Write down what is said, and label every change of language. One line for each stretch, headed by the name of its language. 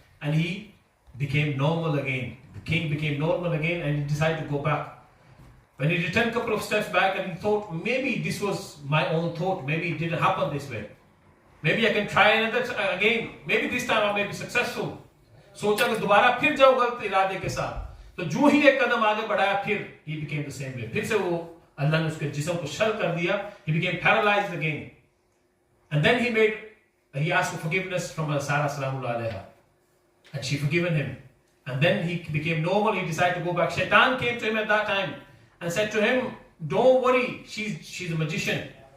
English: And he became normal again. The king became normal again, and he decided to go back. When he returned a couple of steps back, and he thought, maybe this was my own thought. Maybe it didn't happen this way. Maybe I can try another again. Maybe this time I may be successful.
Hindi: सोचा कि दोबारा फिर जाओ गलत इरादे के साथ. तो जो ही एक कदम आगे बढ़ाया, फिर
English: he became the same way.
Hindi: फिर से वो अल्लाह ने उसके जिस्म को शल कर दिया.
English: He became paralyzed again. And then he asked for forgiveness from Sarah salamullah alayha. And she forgiven him. And then he became normal, he decided to go back. Shaitan came to him at that time and said to him, don't worry, she's a magician.